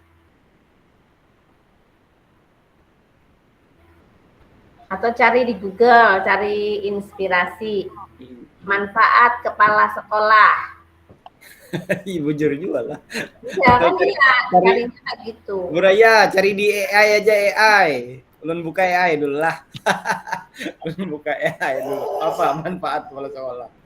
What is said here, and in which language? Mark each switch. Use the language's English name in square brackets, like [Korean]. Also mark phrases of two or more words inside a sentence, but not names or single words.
[Indonesian] Atau cari di Google, cari inspirasi. Manfaat kepala sekolah. Ibu jujur juga lah. Ya kan iya, carinya kayak gitu. Bu [Banjar] Raya, cari di AI aja AI. Ulun buka AI dulu lah. Ulun buka AI dulu. [Indonesian] Apa manfaat kepala sekolah?